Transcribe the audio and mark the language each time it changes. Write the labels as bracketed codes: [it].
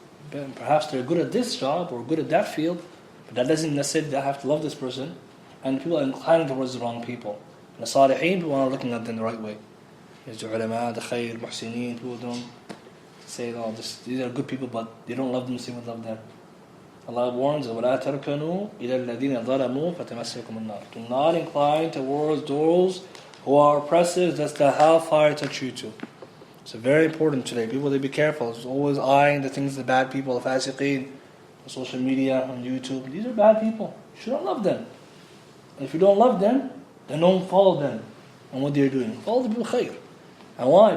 [en] Perhaps they're good at this job or good at that field, but that doesn't necessarily that I have to love this person. And people are inclining towards the wrong people. And the Salihin, people are not looking at them the right way. There's the ulama, the khair, muhsineen, people don't say, oh, these are good people, but they don't love them the same way they love them. Allah warns us, [ar] وَلَا تَرْكَنُوا إِلَى الَّذِينَ ظَلَمُوا فَتَمَسَّكُمُ النَّارِ. [en] Do not incline towards those who are oppressive, that's the hellfire touch you to. It's very important today. People, they be careful. It's always eyeing the things, the bad people, the fasiqeen, on social media, on YouTube. These are bad people. You should not love them. And if you don't love them, then don't follow them and what they're doing. Follow the people khair. And why?